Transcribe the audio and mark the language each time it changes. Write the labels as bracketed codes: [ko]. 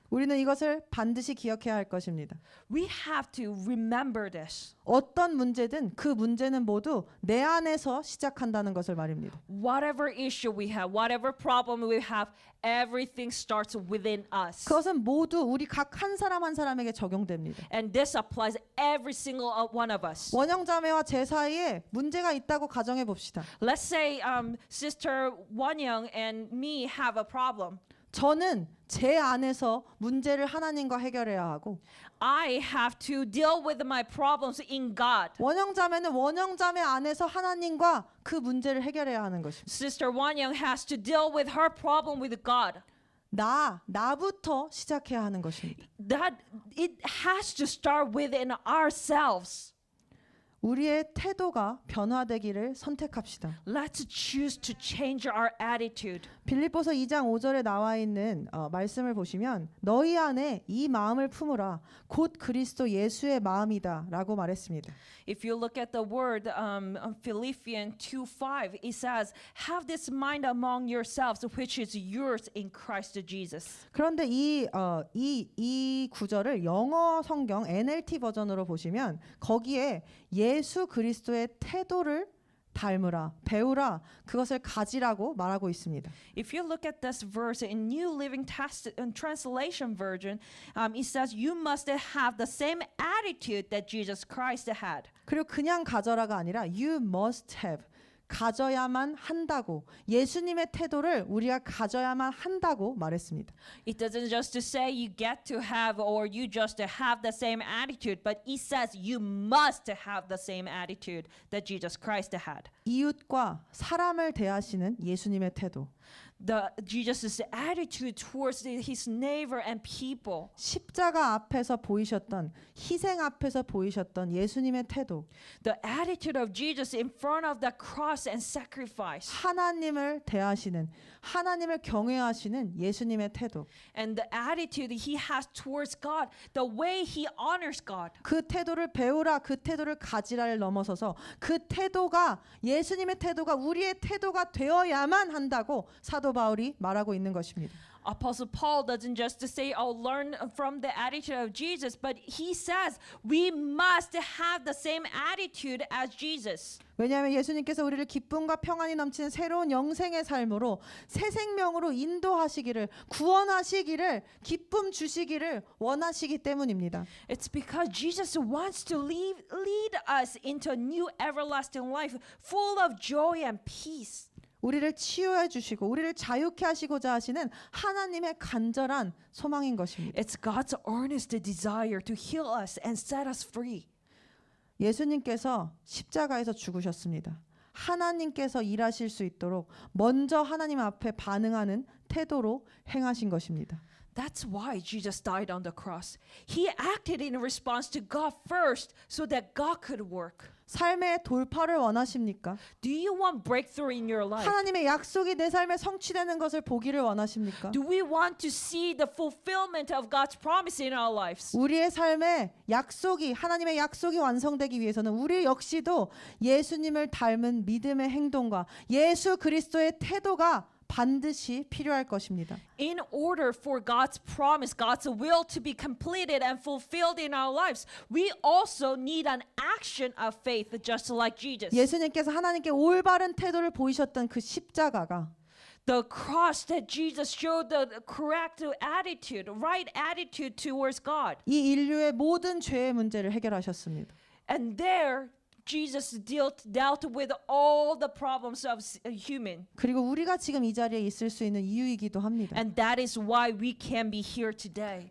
[ko] 우리는 이것을 반드시 기억해야 할 것입니다. [en] We have to remember this. [ko] 어떤 문제든 그 문제는 모두 내 안에서 시작한다는 것을 말입니다. [en] Whatever issue we have, whatever problem we have, everything starts within us. [ko] 그것은 모두 우리 각 한 사람 한 사람에게 적용됩니다. [en] And this applies every single one of us. [ko] 원형자매와 제 사이에 문제가 있다고 가정해 봅시다. [en] Let's say Sister Wonyoung and me have a problem. [ko] 저는 제 안에서 문제를 하나님과 해결해야 하고 [en] I have to deal with my problems in God. [ko] 원형자매는 원형자매 안에서 하나님과 그 문제를 해결해야 하는 것입니다. [en] Sister Wonyoung has to deal with her problem with God. [ko] 나부터 시작해야 하는 것입니다. [en] That it has to start within ourselves. [ko] 우리의 태도가 변화되기를 선택합시다. [en] Let's choose to change our attitude. [ko] 빌립보서 2장 5절에 나와 있는 말씀을 보시면 너희 안에 이 마음을 품으라 곧 그리스도 예수의 마음이다라고 말했습니다. [en] If you look at the word Philippians 2:5, it says, "Have this mind among yourselves, which is yours in Christ Jesus." [ko] 그런데 이 구절을 영어 성경 NLT 버전으로 보시면 거기에 예수 그리스도의 태도를 닮으라, 배우라, 그것을 가지라고 말하고 있습니다. [en] If you look at this verse in New Living Translation version, it says you must have the same attitude that Jesus Christ had. [ko] 그리고 그냥 가져라가 아니라 [en] you must have, [ko] 가져야만 한다고, 예수님의 태도를 우리가 가져야만 한다고 말했습니다. [en] It doesn't just to say you get to have or you just have the same attitude, but it says you must have the same attitude that Jesus Christ had. [ko] 이웃과 사람을 대하시는 예수님의 태도, [en] Jesus' attitude towards his neighbor and people. [ko] 십자가 앞에서 보이셨던, 희생 앞에서 보이셨던 예수님의 태도, [en] The attitude of Jesus in front of the cross and sacrifice. [ko] 하나님을 대하시는, 하나님을 경외하시는 예수님의 태도, [en] And the attitude he has towards God, the way he honors God. [ko] 그 태도를 배우라, 그 태도를 가지라를 넘어서서 그 태도가, 예수님의 태도가 우리의 태도가 되어야만 한다고 사도 바울이 말하고 있는 것입니다. [en] Apostle Paul doesn't just say, "Oh, learn from the attitude of Jesus," but he says we must have the same attitude as Jesus. [ko] 왜냐하면 예수님께서 우리를 기쁨과 평안이 넘치는 새로운 영생의 삶으로 새 생명으로 인도하시기를, 구원하시기를, 기쁨 주시기를 원하시기 때문입니다. [en] It's because Jesus wants to lead us into a new everlasting life full of joy and peace. [ko] 우리를 치유해 주시고 우리를 자유케 하시고자 하시는 하나님의 간절한 소망인 것입니다. [en] It's God's earnest desire to heal us and set us free. [ko] 예수님께서 십자가에서 죽으셨습니다. 하나님께서 일하실 수 있도록 먼저 하나님 앞에 반응하는 태도로 행하신 것입니다. [en] That's why Jesus died on the cross. He acted in response to God first so that God could work. [ko] 삶의 돌파를 원하십니까? [en] Do you want breakthrough in your life? [ko] 하나님의 약속이 내 삶에 성취되는 것을 보기를 원하십니까? [en] Do we want to see the fulfillment of God's promise in our lives? [ko] 우리의 삶에 약속이, 하나님의 약속이 완성되기 위해서는 우리 역시도 예수님을 닮은 믿음의 행동과 예수 그리스도의 태도가 반드시 필요할 것입니다. [en] In order for God's promise, God's will to be completed and fulfilled in our lives, we also need an action of faith just like Jesus. [ko] 예수님께서 하나님께 올바른 태도를 보이셨던 그 십자가가 [en] The cross that Jesus showed the correct attitude, right attitude towards God. [ko] 이 인류의 모든 죄의 문제를 해결하셨습니다. [en] And there Jesus dealt with all the problems of human. [ko] 그리고 우리가 지금 이 자리에 있을 수 있는 이유이기도 합니다. [en] And that is why we can be here today.